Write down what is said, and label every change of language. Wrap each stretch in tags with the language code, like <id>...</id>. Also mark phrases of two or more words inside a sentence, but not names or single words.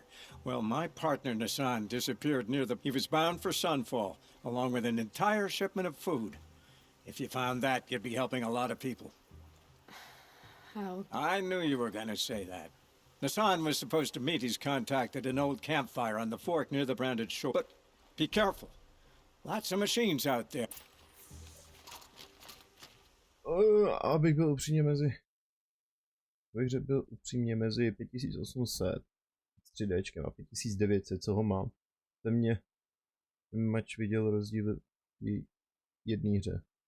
<en>Well, my partner Nassan disappeared near the... He was bound for Sunfall, along with an entire shipment of food. If you found that, you'd be helping a lot of people. I knew you were gonna say that. Nassan was supposed to meet his contact at an old campfire on the fork near the branded shore. But be careful. Lots of machines out there.</en> <cs>Abych byl upřímně mezi 5800 3Dčkem a 5900, co ho mám. Ten mač viděl rozdíl v jedné hře.</cs>